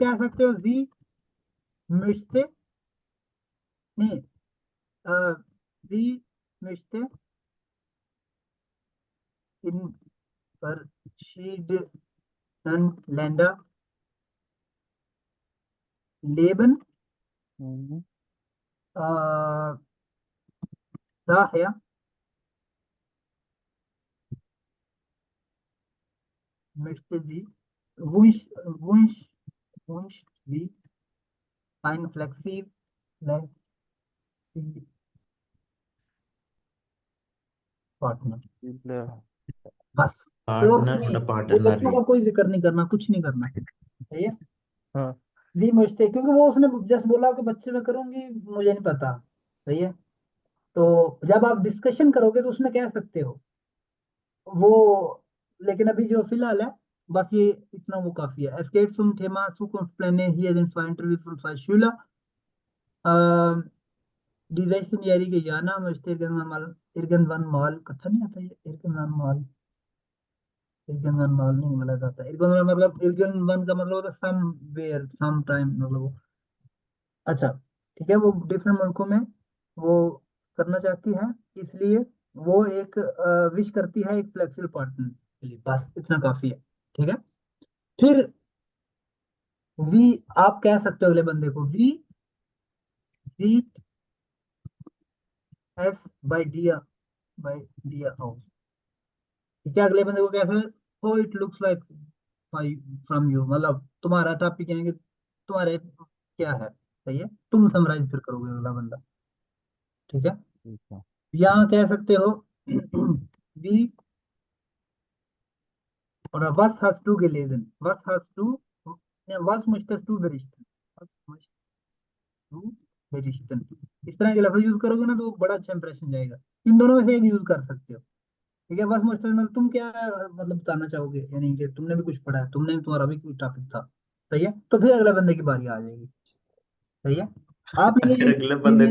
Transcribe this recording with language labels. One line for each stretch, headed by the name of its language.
Hindi: कह सकते हो
German: जी मिश्ते, नहीं, जी मिश्ते इन verschiedenen Länder leben, Mhm. äh, daher möchte sie, wunsch, wünscht sie ein flexibles Partner। Viele-
Hindi: बस, और पार्टनर नहीं, और वो पार्टनर बच्चों ही। का कोई जिक्र नहीं करना, कुछ नहीं करना। सही है, हाँ। जी मुझसे, क्योंकि वो उसने जस्ट बोला कि बच्चे में करूंगी, मुझे नहीं पता। सही है, तो जब आप डिस्कशन करोगे तो उसमें कह सकते हो वो, लेकिन अभी जो फिलहाल है, बस ये इतना वो काफी है।
German: Es geht zum Thema Zukunftspläne, hier sind zwei Interviews von zwei Schülern। Die 16-jährige Jana möchte irgendwann mal,
Hindi: कथा नहीं आता ये, irgendwann mal नहीं मिला जाता, irgendwann मतलब irgendwann का मतलब होता है somewhere sometime, मतलब वो। अच्छा, ठीक है, वो डिफरेंट मुल्कों में वो करना चाहती है, इसलिए वो एक विश करती है एक फ्लेक्सिबल पार्टनर के लिए, बस इतना काफी है। ठीक है, फिर वी, आप कह सकते हो अगले बंदे को वी सी एस बाय डिया हाउस। ठीक है, अगले बंदे को कैसे, हो it looks like from you, मतलब तुम्हारा टॉपिक है कि तुम्हारे क्या है। सही है, तुम समराइज फिर करोगे अगला बंदा। ठीक है, ठीक है। यहाँ कह सकते हो we,
German: oder was hast du gelesen? Was möchtest du berichten? Was möchtest du berichten?
Hindi: इस तरह के लफ्ज यूज करोगे ना तो बड़ा अच्छा इंप्रेशन जाएगा। इन दोनों में से एक यूज कर सकते हो। ठीक है, बस मुझसे मतलब तुम क्या मतलब बताना चाहोगे, यानी कि तुमने भी कुछ पढ़ा है, तुम्हारा भी कोई टॉपिक था। सही है, तो फिर अगले बंदे की बारी आ जाएगी। सही है, आपने अगर ये अगले बंदे चीजें,